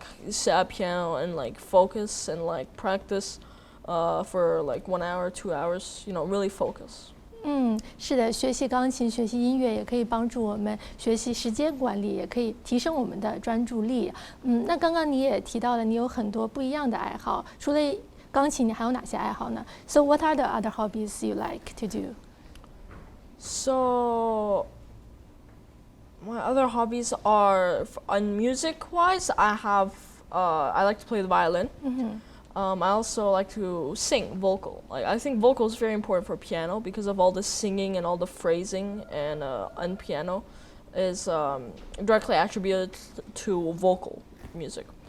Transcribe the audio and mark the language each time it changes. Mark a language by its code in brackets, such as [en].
[en] Sit at piano and focus and practice for 1 hour, 2 hours, really focus. [zh] 是的，学习钢琴、学习音乐也可以帮助我们学习时间管理，也可以提升我们的专注力。那刚刚你也提到了，你有很多不一样的爱好，除了钢琴，你还有哪些爱好呢？ [en] So what are the other hobbies you like to do? So my other hobbies are, on music-wise, I like to play the violin. I also like to sing, vocal. I think vocal is very important for piano because of all the singing and all the phrasing, and on piano is directly attributed to vocal music.